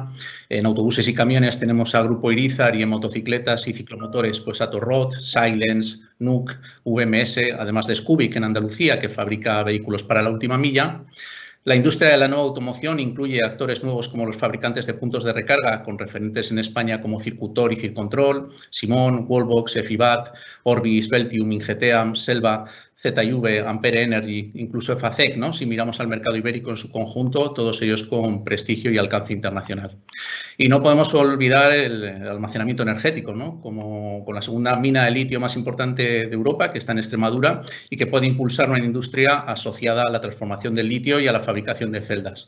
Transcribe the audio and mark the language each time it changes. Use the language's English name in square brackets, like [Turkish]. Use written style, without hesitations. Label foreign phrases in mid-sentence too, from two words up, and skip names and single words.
[Spanish] En autobuses y camiones tenemos a Grupo Irizar y en motocicletas y ciclomotores pues a Torrot, Silence, NUC, VMS, además de Scoobic en Andalucía, que fabrica vehículos para la última milla. La industria de la nueva automoción incluye actores nuevos como los fabricantes de puntos de recarga, con referentes en España como Circutor y Circontrol, Simón, Wallbox, Efibat, Orbis, Beltium, Ingeteam, Selva, ZV, Ampere Energy, incluso EFACEC, ¿no? Si miramos al mercado ibérico en su conjunto, todos ellos con prestigio y alcance internacional. Y no podemos olvidar el almacenamiento energético, ¿no? Como con la segunda mina de litio más importante de Europa, que está en Extremadura y que puede impulsar una industria asociada a la transformación del litio y a la fabricación de celdas.